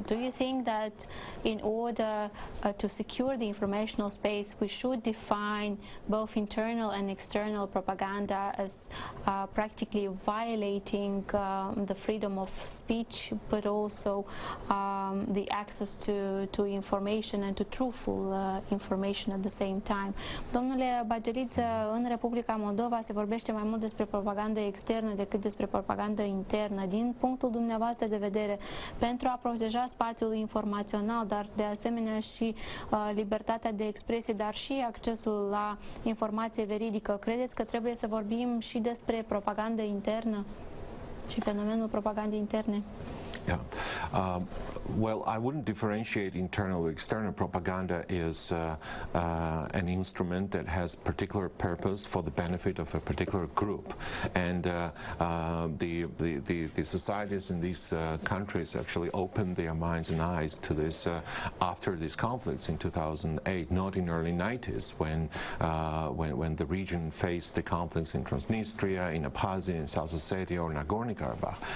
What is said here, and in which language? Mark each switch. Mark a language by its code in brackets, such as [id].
[en] Do you think that in order to secure the informational space we should define both internal and external propaganda as practically violating the freedom of speech, but also the access to information and to truthful information at the same time? [ro] Domnule Bageliț, în Republica Moldova se vorbește mai mult despre propagandă externă decât despre propagandă internă. Din punctul dumneavoastră de vedere, pentru a proteja spațiul informațional, dar de asemenea și libertatea de expresie, dar și accesul la informație veridică, credeți că trebuie să vorbim și despre propagandă internă și fenomenul propagandei interne? [en] Yeah. Well, I wouldn't differentiate internal or external. Propaganda is an instrument that has particular purpose for the benefit of a particular group, and the societies in these countries actually opened their minds and eyes to this after these conflicts in 2008, not in early 90s when the region faced the conflicts in Transnistria, in Abkhazia, in South Ossetia, or Nagorno-Karabakh.